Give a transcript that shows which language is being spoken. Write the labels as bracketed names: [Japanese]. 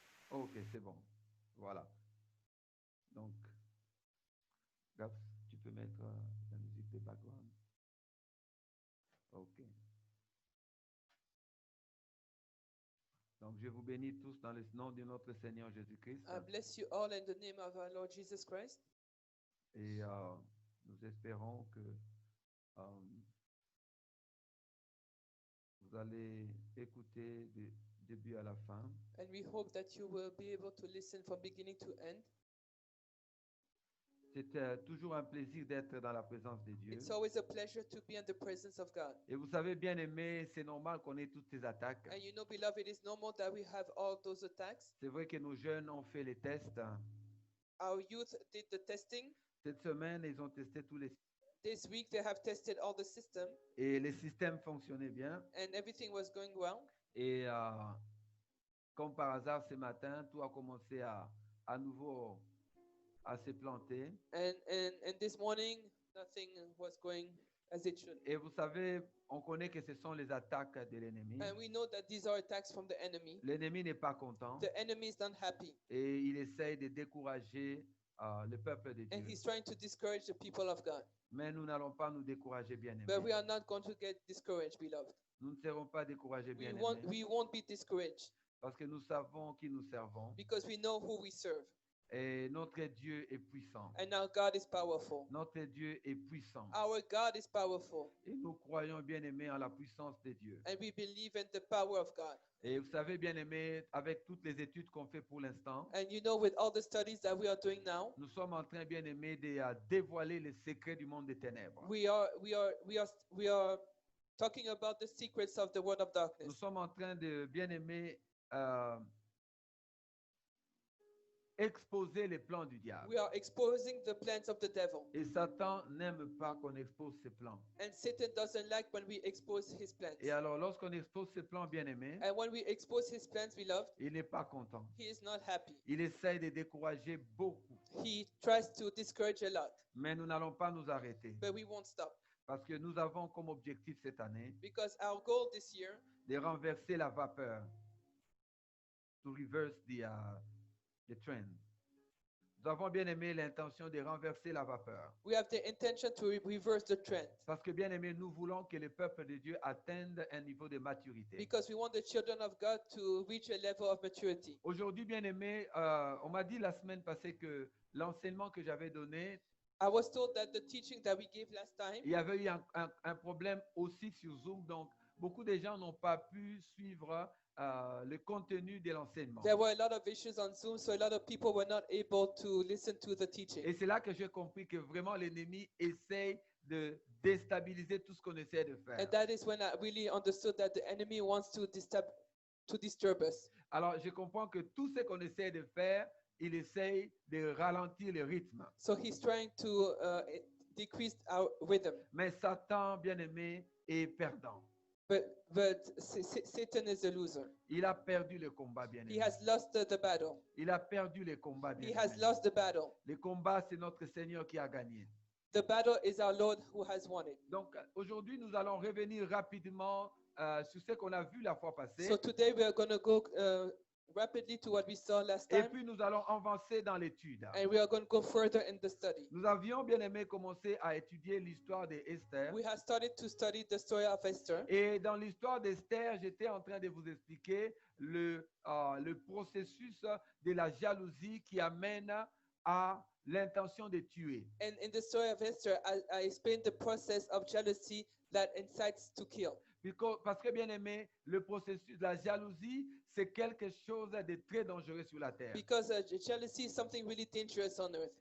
[French] OK, c'est bon. Voilà. Donc, Gab, tu peux mettre la musique de background. OK. Donc, je vous bénis tous dans le nom de notre Seigneur Jésus-Christ. [English] I bless you all in the name of our Lord Jesus Christ. [French] Et nous espérons que vous allez écouter du début à la fin. [English] And we hope that you will be able to listen from beginning to end. [French] C'est toujours un plaisir d'être dans la présence de Dieu. [English] It's always a pleasure to be in the presence of God. [French] Et vous savez, bien aimé, c'est normal qu'on ait toutes ces attaques. [English] And you know, beloved, it is normal that we have all those attacks. [French] C'est vrai que nos jeunes ont fait les tests. [English] Our youth did the testing. [French] Cette semaine, ils ont testé tous les [English] This week, they have tested all the system, [French] et les systèmes fonctionnaient bien. [English] and everything was going well. [French] Et comme par hasard, ce matin, tout a commencé à nouveau à se planter. [English] And this morning, nothing was going as it should. [French] Et vous savez, on connaît que ce sont les attaques de l'ennemi. [English] And we know that these are attacks from the enemy. [French] L'ennemi n'est pas content [English] The enemy is not happy, [French] et il essaye de décourager le peuple de [English] and [French] Dieu. [English] he's trying to discourage the people of God. [French] Mais nous n'allons pas nous décourager, bien [English] But we [French] aimés. [English] are not going to get discouraged, beloved. [French] Nous ne serons pas découragés, bien [English] We [French] aimés, [English] won't be discouraged [French] parce que nous savons qui nous servons. [English] because we know who we serve. [French] Et notre Dieu est puissant. [English] And our God is powerful. [French] Notre Dieu est puissant. [English] Our God is powerful. [French] Et nous croyons, bien aimés, en la puissance de Dieu. [English] And we believe in the power of God. [French] Et vous savez, bien aimés, avec toutes les études qu'on fait pour l'instant, [English] And you know, with all the studies that we are doing now, [French] nous sommes en train, bien aimés, de dévoiler les secrets du monde des ténèbres. [English] we are talking about the secrets of the world of [French] Nous [English] darkness. [French] sommes en train de, bien aimés, exposer les plans du diable. [English] We are exposing the plans of the devil. [French] Et Satan n'aime pas qu'on expose ses plans. [English] And Satan doesn't like when we expose his plans. [French] Et alors, lorsqu'on expose ses plans, bien aimés, [English] And when we expose his plans, beloved, [French] il n'est pas content. [English] he is not happy. [French] Il essaye de décourager beaucoup. [English] He tries to discourage a lot. [French] Mais nous n'allons pas nous arrêter. [English] But we won't stop. [French] Parce que nous avons comme objectif cette année [English] Because our goal this year [French] de renverser la vapeur. [English] To reverse the trend. [French] Nous avons bien aimé l'intention de renverser la vapeur. [English] We have the intention to reverse the trend [French] Parce que bien aimé, nous voulons que le peuple de Dieu atteigne un niveau de maturité. [English] because we want the children of God to reach a level of maturity. [French] Aujourd'hui, bien aimé, on m'a dit la semaine passée que l'enseignement que j'avais donné, [English] I was told that the teaching that we gave last time, [French] il y avait eu un problème aussi sur Zoom. Donc, beaucoup de gens n'ont pas pu suivre le contenu de l'enseignement. [English] there were a lot of issues on Zoom, so a lot of people were not able to listen to the teaching. [French] Et c'est là que j'ai compris que vraiment l'ennemi essaye de déstabiliser tout ce qu'on essaie de faire. [English] And that is when I really understood that the enemy wants to disturb us. [French] Alors, je comprends que tout ce qu'on essaie de faire, il essaye de ralentir le rythme. [English] So he's trying to decrease our rhythm. [French] Mais Satan, bien aimé, est perdant. [English] But Satan is a loser. [French] Il a perdu le combat, bien [English] He [French] aimé. [English] has lost the battle. [French] Il a perdu le combat, bien [English] He has [French] aimé. [English] lost the battle. [French] Le combat, c'est notre Seigneur qui a gagné. [English] The battle is our Lord who has won it. [French] Donc, aujourd'hui, nous allons revenir rapidement sur ce qu'on a vu la fois passée. [English] So today we are going to go rapidly to what we saw last [French] Et [English] time, [French] puis, nous allons avancer dans l'étude. [English] and we are going to go further in the study. [French] Nous avions bien aimé commencer à étudier l'histoire d'Esther. [English] We have started to study the story of Esther. [French] Et dans l'histoire d'Esther, j'étais en train de vous expliquer le processus de la jalousie qui amène à l'intention de tuer. [English] And in the story of Esther, I explained the process of jealousy that incites to kill. [French] Parce que, bien aimé, le processus de la jalousie, c'est quelque chose de très dangereux sur la terre. [English] Because jealousy is something really dangerous on earth.